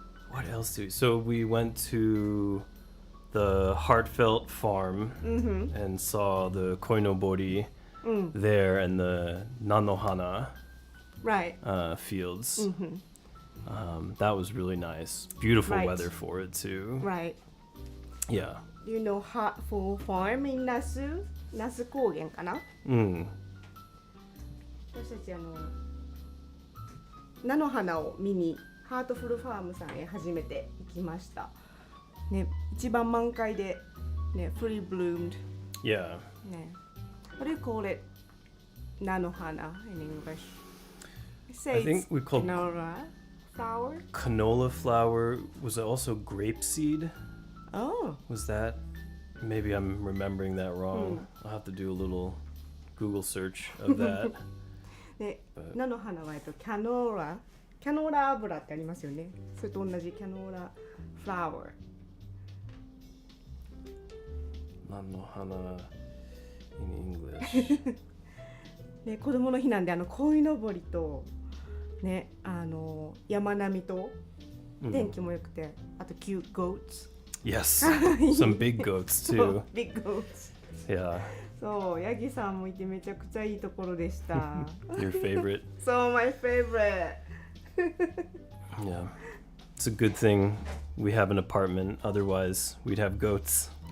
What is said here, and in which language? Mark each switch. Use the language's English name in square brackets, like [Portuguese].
[English] What else do we? So we went to the Heartfelt Farm and saw the koinobori there and the nanohana fields. That was really nice. Beautiful weather for it too. Right. Yeah. You know Heartful Farm in 那須高原かな？ [Japanese] 私たち菜の花を見にハートフルファームさんへ初めて行きました。ね、一番満開でね、 [English] fully bloomed. Yeah. ね。What do you call it? 菜の花 in English. I think we called canola flower. Canola flower. Was it also grape seed? Oh. Was that? Maybe I'm remembering that wrong. I'll have to do a little Google search of that. [Japanese] で、菜の花はキャノーラ油ってありますよね。それと同じキャノーラフラワー。 [English] Nanohana in English. [Japanese] ね、子供の日なんで鯉のぼりとね、山並みと天気も良くて、あと [English] cute goats. Yes, some big goats too. Big goats. Yeah. [Japanese] そう、ヤギさんもいてめちゃくちゃいいところでした。 [English] Your favorite? So my favorite. Yeah. It's a good thing we have an apartment. Otherwise, we'd have goats.